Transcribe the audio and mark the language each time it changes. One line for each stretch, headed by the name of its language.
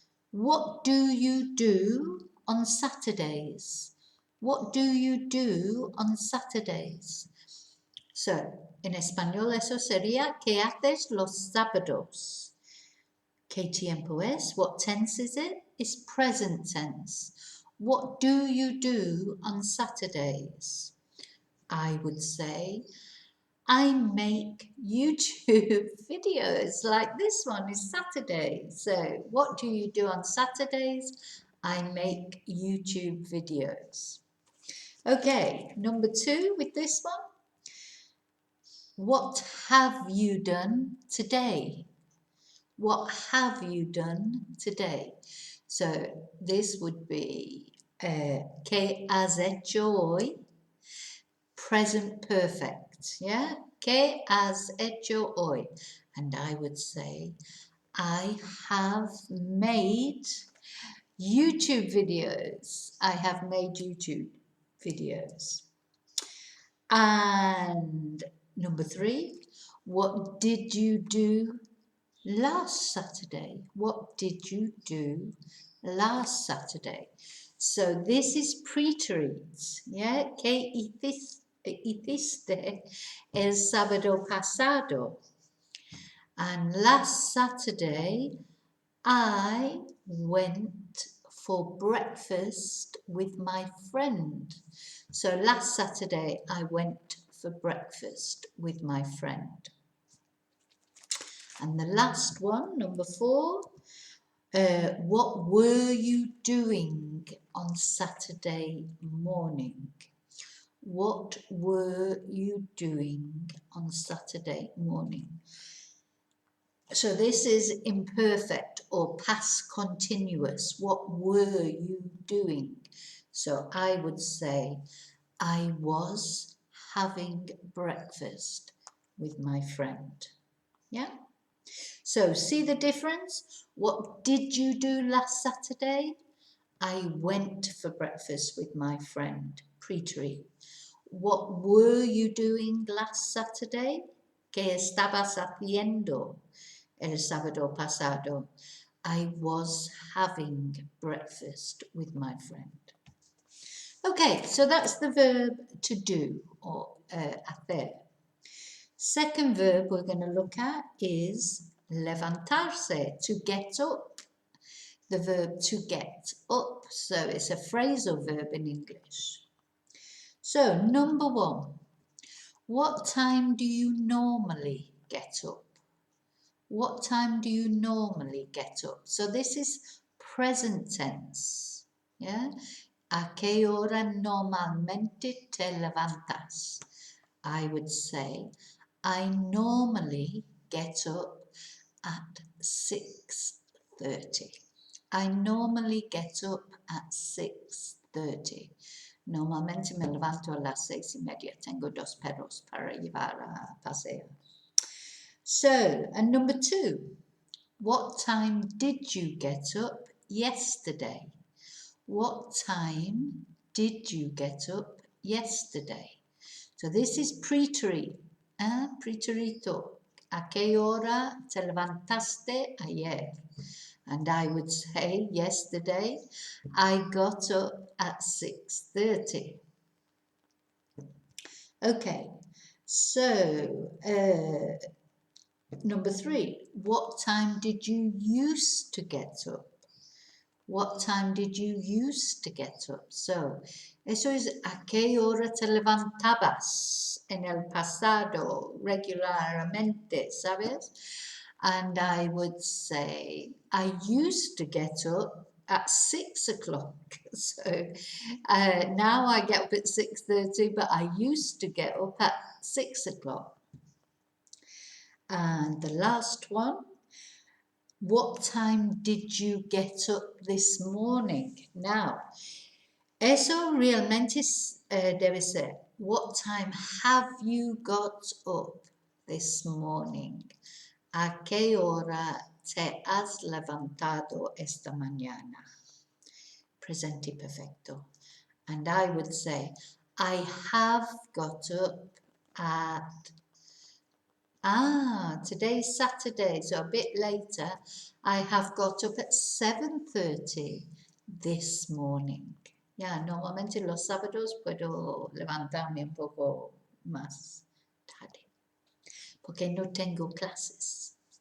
English: What do you do on Saturdays? What do you do on Saturdays?
Spanish: So, en español eso sería, ¿qué haces los sábados? ¿Qué tiempo es?
English: What tense is it? It's present tense. What do you do on Saturdays? I would say, I make YouTube videos like this one is Saturday. So, what do you do on Saturdays? I make YouTube videos. Okay, number 2 with this one. What have you done today? What have you done today? So, this would be
Spanish: ¿qué has hecho hoy?
English: Present perfect, yeah?
Spanish: ¿Qué has hecho hoy?
English: And I would say, I have made YouTube videos. I have made YouTube videos. And number 3, what did you do last Saturday? What did you do last Saturday? So this is preterite, yeah?
Spanish: ¿Qué hiciste el sábado pasado?
English: And last Saturday, I went for breakfast with my friend. So last Saturday, I went for breakfast with my friend. And the last one, number 4, what were you doing on Saturday morning? What were you doing on Saturday morning? So this is imperfect or past continuous. What were you doing? So I would say, I was having breakfast with my friend. Yeah? So see the difference? What did you do last Saturday? I went for breakfast with my friend, preterito. What were you doing last Saturday?
Spanish: ¿Qué estabas haciendo el sábado pasado?
English: I was having breakfast with my friend. Okay, so that's the verb to do or hacer. Second verb we're going to look at is levantarse, to get up. The verb to get up, so it's a phrasal verb in English. So, number 1, what time do you normally get up? What time do you normally get up? So this is present tense. Yeah?
Spanish: ¿A qué hora normalmente te levantas?
English: I would say, I normally get up at 6:30. I normally get up at 6:30.
Spanish: Normalmente me levanto a las 6:30. Tengo 2 perros para llevar a paseo.
English: So, and number 2, what time did you get up yesterday? What time did you get up yesterday? So this is preterito. Preterito.
Spanish: ¿A qué hora te levantaste ayer?
English: And I would say yesterday I got up at 6:30. Okay, so number 3, what time did you used to get up? What time did you used to get up?
Spanish: So, eso es ¿a qué hora te levantabas en el pasado regularmente, sabes?
English: And I would say, I used to get up at 6 o'clock. So now I get up at 6:30, but I used to get up at 6 o'clock. And the last one, what time did you get up this morning? Now,
Spanish: eso realmente debe ser,
English: what time have you got up this morning?
Spanish: ¿A qué hora te has levantado esta mañana? Presente perfecto.
English: And I would say, I have got up at, today's Saturday, so a bit later, I have got up at 7:30 this morning.
Spanish: Ya, normalmente los sábados puedo levantarme un poco más tarde, porque no tengo clases.